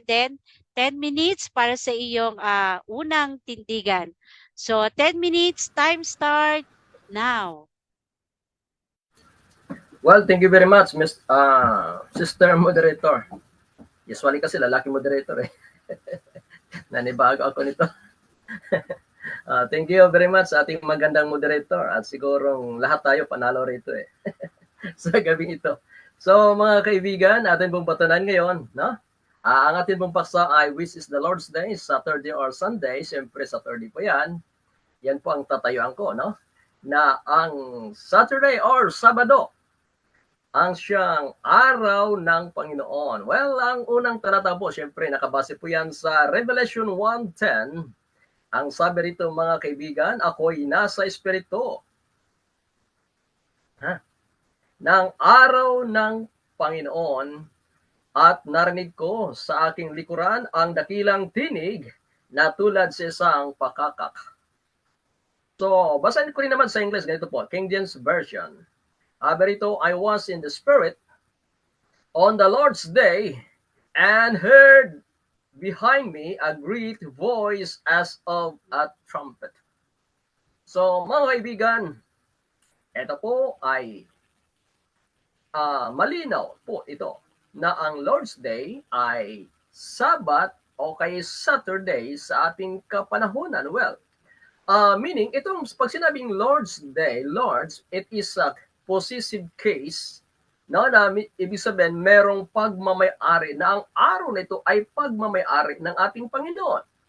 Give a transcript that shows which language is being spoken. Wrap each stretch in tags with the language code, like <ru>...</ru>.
<tl>Then,</tl> <en>10 minutes</en> <tl>para sa iyong unang tindigan.</tl> <en>So, 10 minutes, time start now. Well, thank you very much, Sister Moderator.</en> <tl>Usually kasi lalaki moderator eh. Nanibago ako nito.</tl> <en>Thank you very much</en> <tl>sa ating magandang moderator at sigurong lahat tayo panalo rito eh. Sa gabi ito. So mga kaibigan, atin pong patunan ngayon, no? Ang atin pong paksa ay</tl> <en>which is the Lord's Day, Saturday or Sunday.</en> <tl>Siyempre Saturday po yan. Yan po ang tatayuan ko, no? Na ang Saturday or Sabado ang siyang araw ng Panginoon. Well, ang unang talata po, siyempre nakabase po yan sa Revelation 1:10. Ang sabi rito mga kaibigan, ako'y nasa Espiritu ng araw ng Panginoon at narinig ko sa aking likuran ang dakilang tinig na tulad sa isang pakakak. So, basahin ko rin naman sa English, ganito po, King James Version.</tl> <en>Berito, I was in the Spirit on the Lord's day and heard behind me a great voice as of a trumpet.</en> <tl>So, mga kaibigan, ito po ay malinaw po ito na ang Lord's Day ay Sabat o kay Saturday sa ating kapanahunan. Well, meaning, itong pag sinabing Lord's Day, Lord's,</tl> <en>it is a possessive case,</en> <tl>no, na ibig sabihin merong pagmamay-ari na ang araw na ito ay pagmamay-ari ng ating Panginoon.</tl>